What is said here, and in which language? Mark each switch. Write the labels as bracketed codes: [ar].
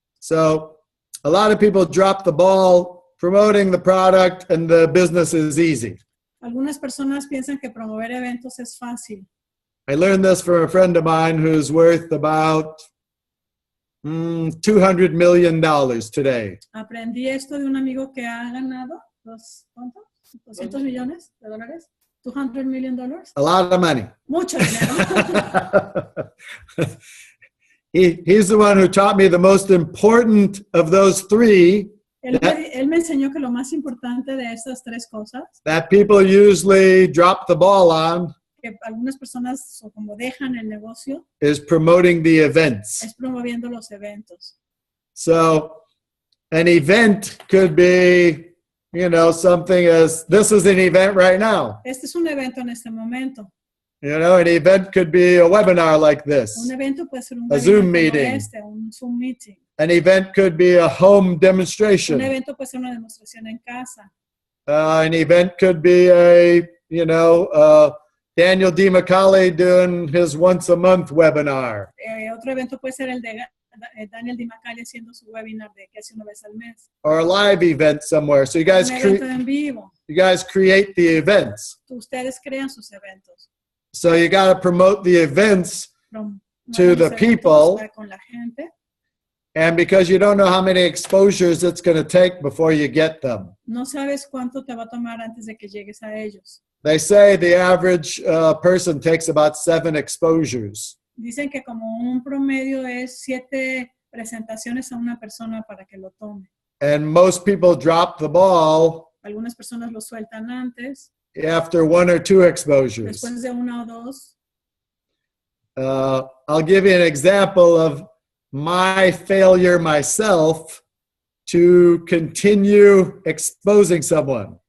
[en] So a lot of people drop the ball promoting the product and the business is easy. [es] Algunas personas piensan que promover eventos es fácil. [en] I learned this from a friend of mine who's worth about $200 million today. [es] Aprendí esto de un amigo que ha ganado ¿cuánto? 200 millones de dólares. [en] $200 million. A lot of money. [es] Mucho dinero. [en] He's the one who taught me the most important of those three [es] Él me enseñó que lo más importante de estas tres cosas, [en] that people usually drop the ball on [es] que algunas personas como dejan el negocio, [en] is promoting the events. [es] es promoviendo los eventos. [en] So an event could be, you know, something as this is an event right now. [es] Este es un evento en este momento. [en] You know, an event could be a webinar like this. [es] Un evento puede ser un [en] A webinar Zoom [es] como [en] meeting. [es] un Zoom meeting. [en] An event could be a home [es] Un [en] demonstration. [es] evento puede ser una demostración en casa. [en] An event could be a, you know, Daniel D. McCauley doing his once a month webinar. [es] Otro evento puede ser el de Daniel D. McCauley haciendo su webinar de que hace una vez al mes. [en] Or a live event somewhere. So you guys, [es] Un evento en vivo. [en] you guys create the events. [es] Ustedes crean sus eventos. [en] So you got to promote the events, [es] Promueven [en] To the [es] los eventos [en] people. [es] para con la gente. [en] and because you don't know how many exposures it's going to take before you get them. [es] No sabes cuánto te va a tomar antes de que llegues a ellos. [en] They say the average person takes about 7 exposures. [es] Dicen que como un promedio es 7 presentaciones a una persona para que lo tome. [en] And most people drop the ball [es] Algunas personas lo sueltan antes, [en] after 1 or 2 exposures. [es] después de 1 o 2. [en] I'll give you an example of my failure myself to continue exposing someone.